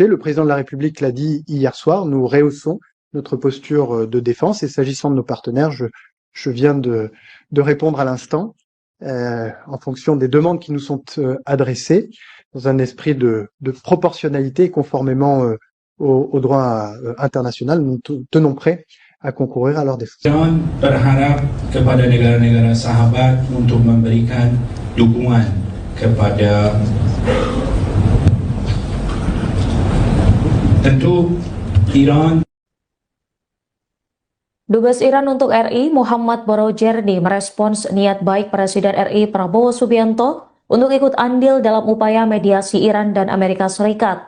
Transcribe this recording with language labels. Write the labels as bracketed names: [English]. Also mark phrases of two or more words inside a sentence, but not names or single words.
[French] Le président de la République l'a dit hier soir, nous rehaussons notre posture de défense et s'agissant de nos partenaires, je viens de répondre à l'instant en fonction des demandes qui nous sont adressées dans un esprit de proportionnalité et conformément au droit international. Nous tenons prêts à concourir à leur défense. [Indonesian] Jangan berharap kepada negara-negara sahabat untuk memberikan dukungan kepada tentu Iran Dubes Iran untuk RI Muhammad Borojerdi merespons niat baik Presiden RI Prabowo Subianto untuk ikut andil dalam upaya mediasi Iran dan Amerika Serikat.